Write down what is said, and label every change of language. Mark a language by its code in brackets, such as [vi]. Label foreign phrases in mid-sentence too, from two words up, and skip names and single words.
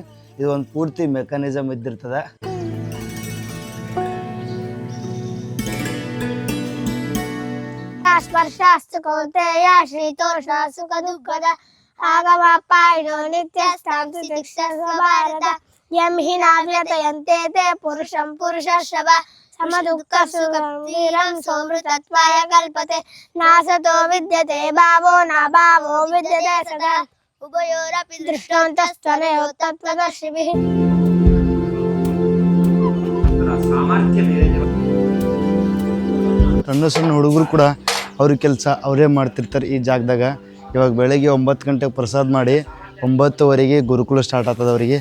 [kn] ಇದು ಒಂದು ಪೂರ್ತಿ ಮೆಕ್ಯಾನಿಸಮ್ ಇದ್ದಿರ್ತದ. [sa] ಸ್ಪರ್ಶಾಸ್ತು ಕೌಂತೆಯ ಶ್ರೀತೋಷ ಸುಖ ದುಃಖದ ಆಗಮಪಾಯಿನೋ ನಿತ್ಯ ಭಾರತ ಯಂ ಹಿ ನಾವ್ಯತಯಂತೆ ತೇ ಪುರುಷಂ ಪುರುಷರ್ಷಭ ಸಮ ದುಃಖ ಸುಖಂ ಸೋಮೃತತ್ವಾಯ ಕಲ್ಪತೆ ನಾಸತೋ ವಿದ್ಯತೆ ಭಾವೋ ನ ಭಾವೋ ವಿದ್ಯತೆ ಸದಾ ಉಭಯೋರಪಿ ದೃಷ್ಟಾಂತಸ್ತನಯೋ ತತ್ವದರ್ಶಿಭಿಃ. [kn] ಸಣ್ಣ ಹುಡುಗರು ಕೂಡ ಅವ್ರ ಕೆಲಸ ಅವರೇ ಮಾಡ್ತಿರ್ತಾರೆ ಈ ಜಾಗದಾಗ. ಇವಾಗ ಬೆಳಗ್ಗೆ 9 ಗಂಟೆಗೆ ಪ್ರಸಾದ ಮಾಡಿ 9:00ವರೆಗೆ ಗುರುಕುಲ ಸ್ಟಾರ್ಟ್ ಆಗ್ತದೆ ಅವರಿಗೆ.